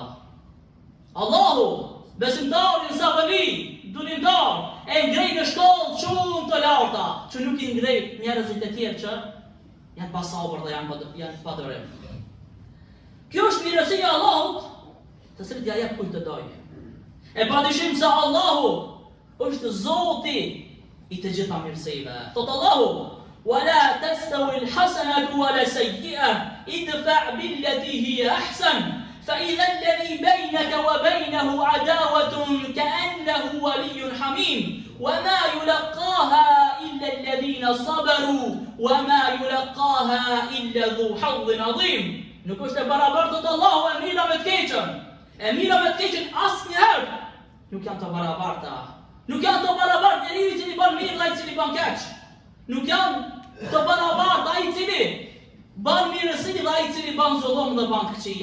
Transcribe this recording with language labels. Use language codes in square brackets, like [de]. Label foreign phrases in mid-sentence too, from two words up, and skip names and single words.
[sq] Allahu besimtarin sabëri, durimtar, e ngrej në shkollë shumë të larta, që nuk i ngrej njerëzit e tjerë që janë pa sabër dhe janë pa durim. Kjo është mirësia e Allahut, të cilët ja jep kujt të doj. E padyshim se Allahu është Zoti i të gjitha mirësive. Thot Allahu: [ar] "ولا تستوي الحسنة ولا السيئة ادفع بالتي هي أحسن فإذا الذي بينك وبينه عداوة كأنه ولي حميم, وما يلقاها إلا الذين صبروا وما يلقاها إلا ذو حظ عظيم." [sq] Nuk është e barabartë të Allahu e mira me të keqen. E mira me të keqen asnjëherë nuk janë të barabarta. Nuk janë të barabartë njeriu i cili bën mirë dhe ai i cili bën keq. Nuk janë të barabartë ai i cili bën mirësi dhe ai i cili bën zullum dhe bën keqi.